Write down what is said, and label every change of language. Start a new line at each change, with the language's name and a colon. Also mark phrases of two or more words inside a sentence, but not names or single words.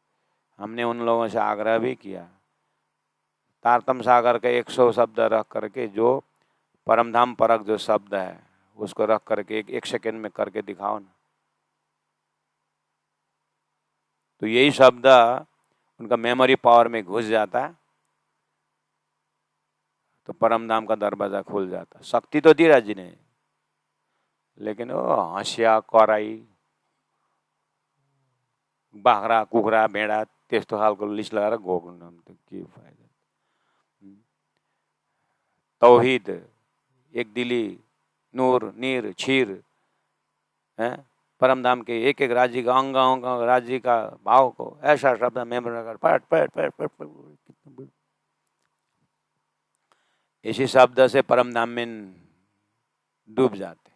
Hindi: हमने उन लोगों से आग्रह भी किया, तारतम सागर के 100 शब्द रख करके जो परमधाम परक जो शब्द है उसको रख करके एक सेकंड में करके दिखाओ ना। तो यही शब्द उनका
English: memory power
Hindi: में घुस जाता है तो परमधाम का दरवाजा खुल जाता। शक्ति तो दी राजी ने, लेकिन वो
Nepali: हँसिया कराई बाख्रा कुखुरा भेडा त्यस्तो खालको लिस्ट लगाएर गएको त के फाइदा।
Hindi: तौहीद, एक दिली, नूर, नीर, छीर है, परमधाम के एक एक राज्य का अंग अंग राज्य का भाव को ऐसा शब्द मेमोरी कर पट पट पट पट पट। इसी शब्द से परमधाम में डूब जाते।